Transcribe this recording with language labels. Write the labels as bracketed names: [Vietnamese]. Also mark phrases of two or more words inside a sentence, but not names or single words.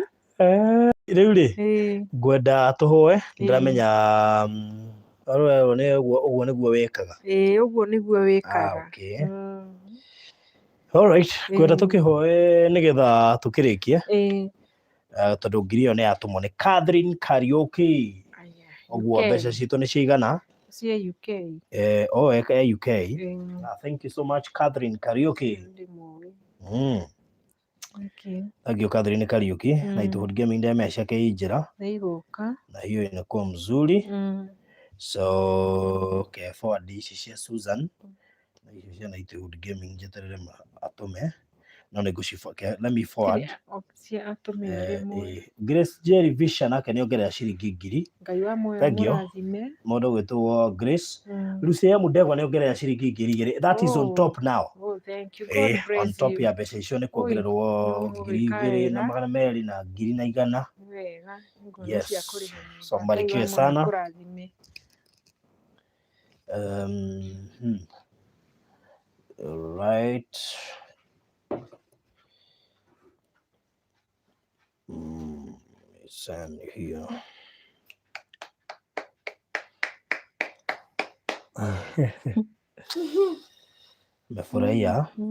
[Kikuyu] Rĩu rĩ ngwenda tũhoe ndĩramenya ũguo nĩguo wĩkaga. Ũguo nĩguo wĩkaga. Alright, ngwenda tũkĩhoe nĩgetha tũkĩrĩkie. Tondũ 1,000 ĩyo nĩ yatũmwo nĩ Catherine Kariuki. Ũguo mbeca citũ nĩ cigana? Cia UK. UK. [English] Thank you so much Catherine Kariuki. Thank you Catherine Kariuki. [Kikuyu] Nightwood Gaming ndemea ciake i njĩra. [Swahili] Na hiyo inakuwa mzuri. [Kikuyu] So forward ici cia Susan. Na icio cia Nightwood Gaming njeterere atũme. No nĩ [English] let me forward. [Kikuyu] Grace Jerry Visha nake nĩ ongerera ciringi 1,000. Ngai wa muoyo mũrathime. Mũndũ gwĩtwo Grace. Lucia Mudegwa nĩ ongerera ciringi 2,000. [English] That is on top now. Thank you. God bless on top [Kikuyu] ya mbeca icio nĩ kuongererwo 2,200 na 200 na 1,100. Wega. [English] Yes. [Swahili] So mbarikiwe sana. [English] Right. Send here. [Swahili] Mefurahia.